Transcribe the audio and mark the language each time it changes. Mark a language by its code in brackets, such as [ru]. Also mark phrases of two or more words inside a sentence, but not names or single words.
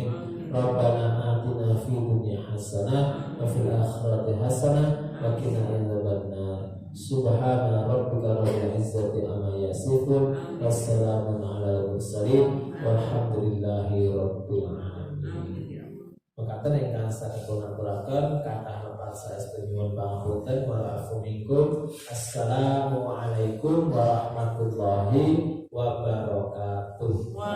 [ar] ربنا آتنا في الدنيا حسنة وفي الآخرة حسنة وقنا عذاب النار. سبحان ربك رب العزة عما يصفون والسلام على المرسلين والحمد لله رب العالمين. [jv] Mekaten ingkang saking aturaken kathah lepat saya nyuwun pangapunten [ar] والعفو منكم. السلام عليكم ورحمة الله وبركاته.